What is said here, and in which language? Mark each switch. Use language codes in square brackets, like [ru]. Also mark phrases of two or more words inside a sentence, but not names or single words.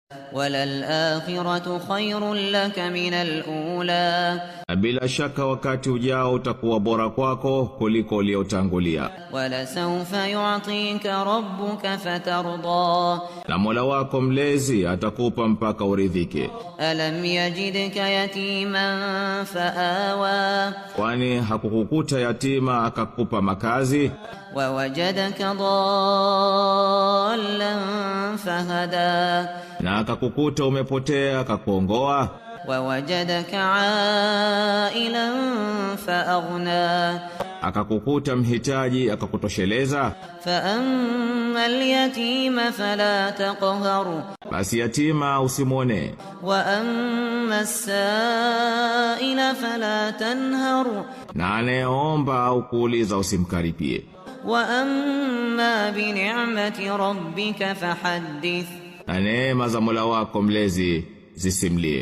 [ar] وللآخرة خير لك من الأولى [sw] bila shaka wakati ujao utakuwa bora kwako kuliko uliotangulia. [ar] ولسوف يعطيك ربك فترضى [sw] na Mola wako mlezi atakupa mpaka uridhike. [ar] ألم يجدك يتيما فآوى [sw] Kwani hakukukuta yatima akakupa makazi? [ar] ووجدك ضالا فهدى [sw] na akakukuta umepotea akakuongoa? [ar] ووجدك عائلا فأغنى [sw] akakukuta mhitaji akakutosheleza? [ar] فأما اليتيم فلا تقهر [sw] Basi yatima usimwone. [ar] وأما السائل فلا تنهر [sw] na anayeomba au kuuliza usimkaripie. [ar] وأما بنعمة ربك فحدث [sw] na neema za Mola wako mlezi zisimlie.